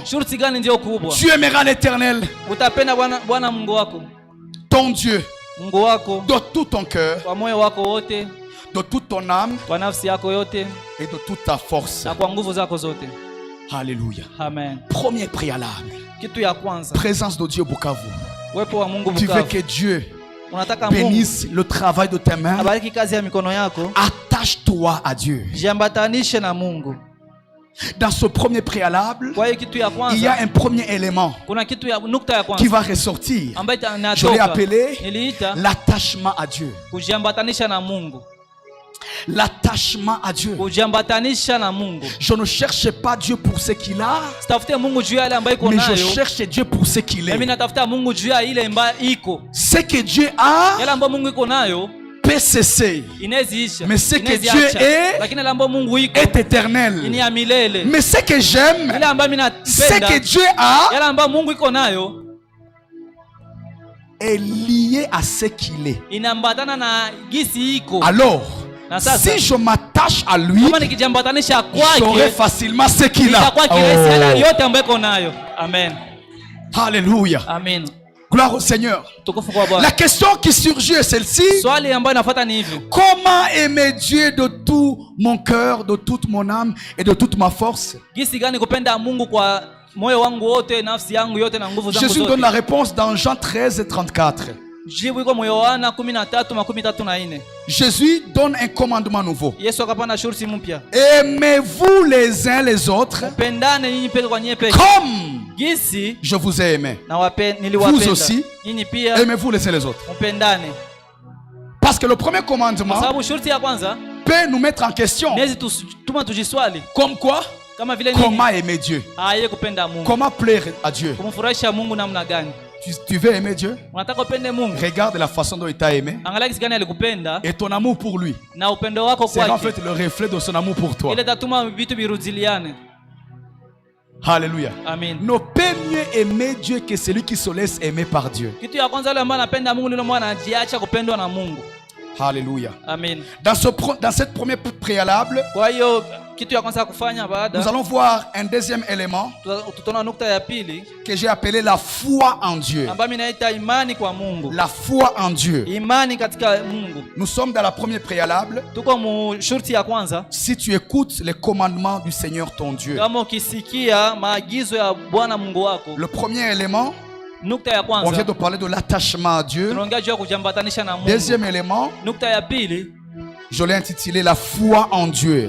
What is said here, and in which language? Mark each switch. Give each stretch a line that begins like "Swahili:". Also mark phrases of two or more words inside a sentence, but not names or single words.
French: Tu aimeras l'Éternel, ton Dieu, de tout ton cœur, de toute ton âme et de toute ta force. Alléluia. Amen. Premier préalable. Présence de Dieu Bukavu. Tu veux que Dieu
Swahili: unataka Mungu
French: bénisse le travail de tes mains,
Swahili: abariki kazi ya mikono yako,
French: attache-toi à Dieu.
Swahili: jiambatanishe na Mungu.
French: Dans ce premier préalable,
Swahili: Kwa hiyo kitu ya
French: il y
Swahili: kwanza,
French: a un premier élément
Swahili: kuna kitu ya nukta ya
French: qui
Swahili: kwanza
French: va ressortir.
Swahili: ambayo
French: Je l'ai
Swahili: inatoka,
French: appelé
Swahili: niliita
French: l'attachement à Dieu.
Swahili: kujiambatanisha na Mungu.
French: L'attachement à Dieu.
Swahili: Kujiambatanisha na Mungu.
French: Je ne cherche pas Dieu pour ce qu'il a,
Swahili: Sitafute Mungu juu ya yale ambayo iko
French: mais je
Swahili: nayo.
French: cherche Dieu pour ce qu'il
Swahili: Mimi
French: est.
Swahili: natafuta Mungu juu ya ile ambayo iko.
French: Ce que Dieu a
Swahili: Yale ambayo Mungu iko nayo
French: peut cesser,
Swahili: inaziisha.
French: mais ce que
Swahili: Inaziacha.
French: Dieu est
Swahili: Lakini yale ambayo Mungu iko
French: est
Swahili: ni
French: éternel.
Swahili: ya milele.
French: Mais ce que j'aime,
Swahili: Ile ambayo mimi
French: ce que
Swahili: napenda,
French: Dieu a
Swahili: yale ambayo Mungu iko nayo
French: est lié à ce qu'il est.
Swahili: inaambatana na gisi iko.
French: Alors,
Swahili: Na sasa,
French: si je m'attache à lui,
Swahili: kama nikijiambatanisha
French: j'aurai
Swahili: kwake,
French: facilement ce qu'il a.
Swahili: itakuwa kirahisi yale Oh. yote ambayo iko nayo.
French: Amen. Alléluia. Amen. Gloire au Seigneur.
Swahili: Tukufu kwa
French: La
Swahili: Bwana.
French: question qui surgit est celle-ci.
Swahili: Swali ambayo inafuata ni hivi:
French: Comment aimer Dieu de tout mon cœur, de toute mon âme et de toute ma force?
Swahili: gisi gani kupenda Mungu kwa moyo wangu wote, nafsi yangu yote na nguvu zangu
French: Jésus donne la
Swahili: zote?
French: réponse dans Jean 13 et 34.
Swahili: Jibu iko Yohana 13:34.
French: Jésus donne un commandement nouveau.
Swahili: Yesu akapana shurti mpya:
French: Aimez-vous les uns les autres
Swahili: pendane nyinyi peke kwa nyinyi peke,
French: comme
Swahili: gisi
French: je vous ai aimé. Vous
Swahili: niliwapenda
French: aussi,
Swahili: nyinyi pia
French: aimez-vous les uns les autres.
Swahili: mpendane.
French: Parce que le premier
Swahili: Kwa
French: commandement
Swahili: sababu shurti ya kwanza
French: peut nous mettre en question.
Swahili: nezi tuma tujiswali
French: Comme quoi?
Swahili: kama vile nini
French: Comment aimer Dieu?
Swahili: aye kupenda Mungu,
French: Comment plaire à Dieu?
Swahili: kumfurahisha Mungu namna gani?
French: Tu veux aimer Dieu?
Swahili: Unataka upende Mungu,
French: Regarde la façon dont il t'a aimé.
Swahili: angalia gisi gani alikupenda
French: Et ton amour pour lui
Swahili: na upendo wako
French: sera en
Swahili: kwake,
French: fait le reflet de son amour pour toi.
Swahili: ile tatuma vitu virudiliane.
French: Alléluia. Amen. Ne peut mieux aimer Dieu que celui qui se laisse aimer par Dieu.
Swahili: Kitu ya kwanza yule ambaye anapenda Mungu ni yule ambaye anajiacha kupendwa na Mungu.
French: Alléluia. Amen. Dans cette première préalable,
Swahili: Kwa hiyo kitu ya kwanza kufanya
French: nous
Swahili: baada
French: allons voir un deuxième élément
Swahili: tutaona nukta ya pili
French: que j'ai appelé la foi en Dieu.
Swahili: ambayo mimi naita imani kwa Mungu.
French: La foi en Dieu.
Swahili: Imani katika Mungu.
French: Nous sommes dans la première préalable.
Swahili: Tuko mu shurti ya kwanza.
French: Si tu écoutes les commandements du Seigneur ton Dieu.
Swahili: Kama ukisikia maagizo ya Bwana Mungu wako.
French: Le premier élément,
Swahili: Nukta ya
French: on vient
Swahili: kwanza
French: de parler de l'attachement à Dieu.
Swahili: tunaongea juu ya kujambatanisha na Mungu.
French: Deuxième élément,
Swahili: Nukta ya pili
French: je l'ai intitulé la foi en Dieu.